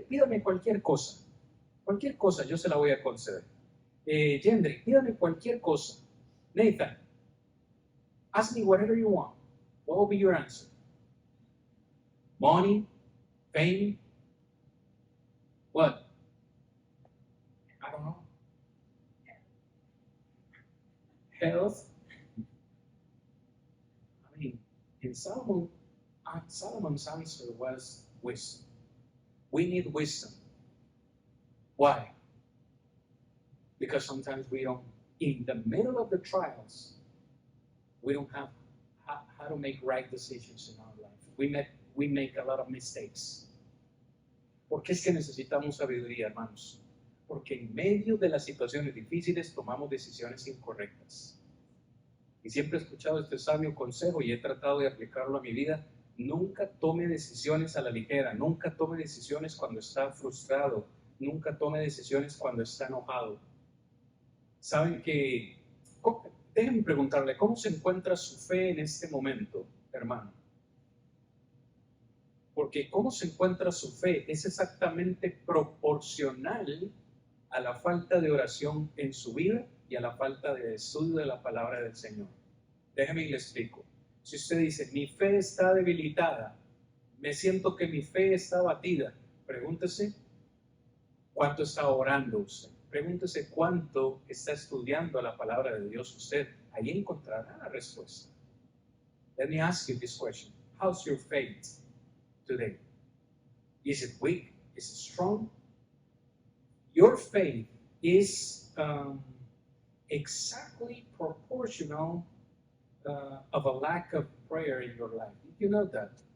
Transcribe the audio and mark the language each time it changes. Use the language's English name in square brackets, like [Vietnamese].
[Spanish] Pídame cualquier cosa. Cualquier cosa yo se la voy a conceder. Gendry, pídame cualquier cosa. [English] Nathan, ask me whatever you want. What will be your answer? Money? Fame? What? I don't know. Health? I mean, in Solomon's answer was wisdom. We need wisdom. Why? Because sometimes we don't, in the middle of the trials, we don't have how to make right decisions in our life. We make a lot of mistakes. [Spanish] ¿Por qué es que necesitamos sabiduría, hermanos? Porque en medio de las situaciones difíciles tomamos decisiones incorrectas. Y siempre he escuchado este sabio consejo y he tratado de aplicarlo a mi vida. Nunca tome decisiones a la ligera, nunca tome decisiones cuando está frustrado, nunca tome decisiones cuando está enojado. Saben que, déjenme preguntarle, ¿cómo se encuentra su fe en este momento, hermano? Porque cómo se encuentra su fe es exactamente proporcional a la falta de oración en su vida y a la falta de estudio de la palabra del Señor. Déjeme y le explico. Si usted dice, mi fe está debilitada, me siento que mi fe está abatida, pregúntese, ¿cuánto está orando usted? Pregúntese cuánto está estudiando la palabra de Dios usted. Ahí encontrará la respuesta. [English] Let me ask you this question. How's your faith today? Is it weak? Is it strong? Your faith is exactly proportional of a lack of prayer in your life. Did you know that?